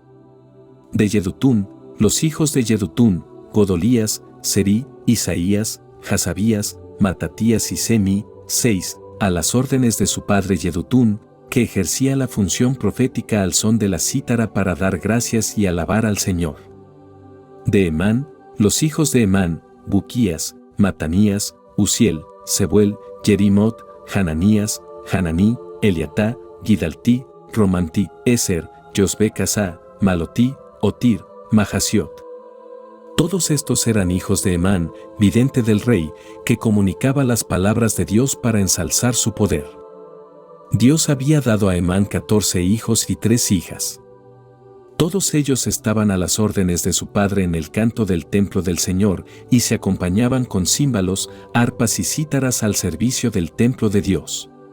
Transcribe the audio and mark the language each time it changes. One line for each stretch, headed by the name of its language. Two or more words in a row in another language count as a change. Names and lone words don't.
Spanish: De Yedutún, los hijos de Yedutún, Godolías, Serí, Isaías, Hasabías, Matatías y Semi, 6, a las órdenes de su padre Yedutún, que ejercía la función profética al son de la cítara para dar gracias y alabar al Señor. De Hemán, los hijos de Hemán, Buquías, Matanías, Uziel, Sebuel, Yerimot, Hananías, Hananí, Eliatá, Gidaltí, Romantí, Eser, Josbe-Casá, Malotí, Otir, Mahasiot. Todos estos eran hijos de Hemán, vidente del rey, que comunicaba las palabras de Dios para ensalzar su poder. Dios había dado a Hemán 14 hijos y 3 hijas. Todos ellos estaban a las órdenes de su padre en el canto del templo del Señor y se acompañaban con címbalos, arpas y cítaras al servicio del templo de Dios.